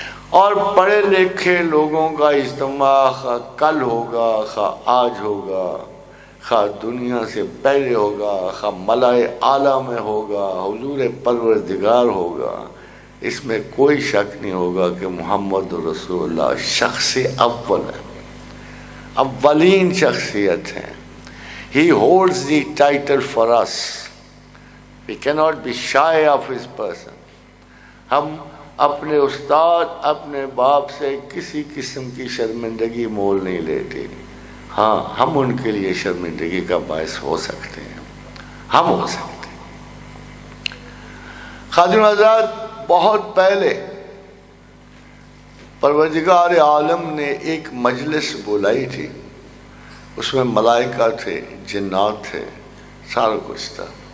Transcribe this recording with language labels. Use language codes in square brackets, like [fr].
[ur] اور پڑھے لکھے لوگوں کا اجتماع خواہ کل ہوگا، خواہ آج ہوگا، خواہ دنیا سے پہلے ہوگا، خواہ ملائے اعلیٰ میں ہوگا، حضور پروردگار ہوگا، اس میں کوئی شک نہیں ہوگا کہ محمد رسول اللہ شخص اول ہے، اولین شخصیت ہے۔ [en] He holds the title for us. We cannot be shy of his person. [ur] ہم اپنے استاد، اپنے باپ سے کسی قسم کی شرمندگی مول نہیں لیتے، ہاں ہم ان کے لیے شرمندگی کا باعث ہو سکتے ہیں، ہم ہو سکتے ہیں۔ خادم حضرات، بہت پہلے پروردگار عالم نے ایک مجلس بلائی تھی، اس میں ملائکہ تھے، جنات تھے، سارا کچھ تھا،